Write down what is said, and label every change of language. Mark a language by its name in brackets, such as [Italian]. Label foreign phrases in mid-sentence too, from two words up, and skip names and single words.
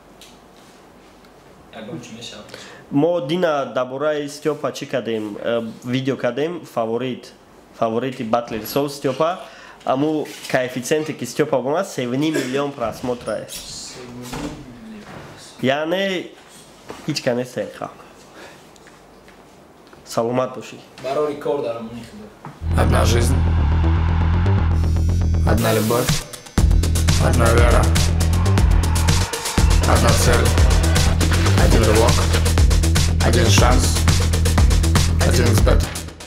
[Tajik] мо дина дар бораи Степа чӣ кардем видео кардем фаворити батлери сол Степа аму коэффициенте ки Степа бомад 7 миллион просмотра яъне ҳеҷ ка нест ҳақиқа. Саломат бошӣ. Барори кор дарам [Russian] Одна жизнь, одна любовь, одна вера, одна цель, один рывок, один шанс, один взгляд.